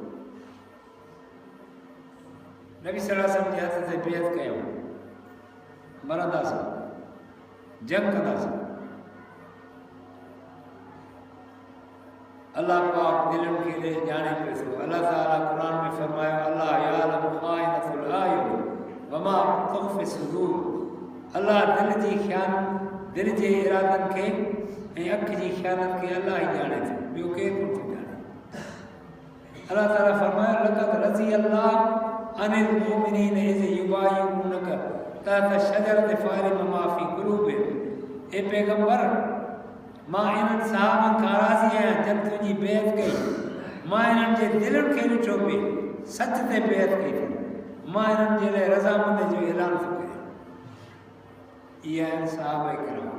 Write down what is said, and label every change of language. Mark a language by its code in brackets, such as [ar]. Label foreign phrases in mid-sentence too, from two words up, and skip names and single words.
[sd] नबी [ar] صلى الله عليه وسلم [sd] जे हथ ते बेअत कयूं, मरंदासीं, जंग कंदासीं। अल्लाह पाक दिलनि खे ॼाणे पियो थो। अल्लाह ताला क़ुरान में फरमायो अल्लाह [ar] يعلم خائنة الأعين وما تخفي الصدور. [sd] अल्लाह दिल जे इरादनि खे ऐं अखि जी ख़यालत खे अल्लाह ई ॼाणे थो, ॿियो केरु कोन थो ॼाणे। अल्लाह ताला फरमायो [ar] لقد رضي الله عن المؤمنين إذ يبايعونك تحت الشجرة فعلم ما في قلوبهم. [sd] ए पैगंबर, मां इन्हनि साहबनि खां राज़ी आहियां जन तुंहिंजी बेअत कई। मां इन्हनि जे दिलनि खे ॾिठो पिए, सच ते बेअत कई अथनि। मां इन्हनि जे लाइ रज़ामंदी जो ऐलान थो कयां। इहे आहिनि सहाबा किराम।